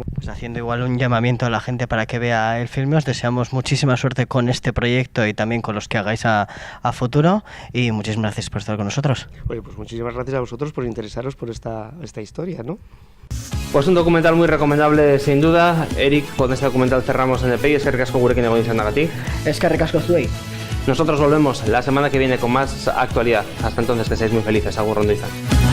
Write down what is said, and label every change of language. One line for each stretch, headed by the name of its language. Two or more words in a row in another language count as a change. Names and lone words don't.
Spanish: Pues haciendo igual un llamamiento a la gente para que vea el filme, os deseamos muchísima suerte con este proyecto y también con los que hagáis a futuro, y muchísimas gracias por estar con nosotros. Oye, pues muchísimas gracias a vosotros por interesaros por esta historia, ¿no? Pues un documental muy recomendable, sin duda. Eric, con este documental cerramos NPI.
Basque: Eskerrik asko gurekin egon izanagatik. Eskerrik asko zuei.
Spanish: Nosotros volvemos la semana que viene con más actualidad. Hasta entonces, que seáis muy felices.
Basque: Agur, ondo izan.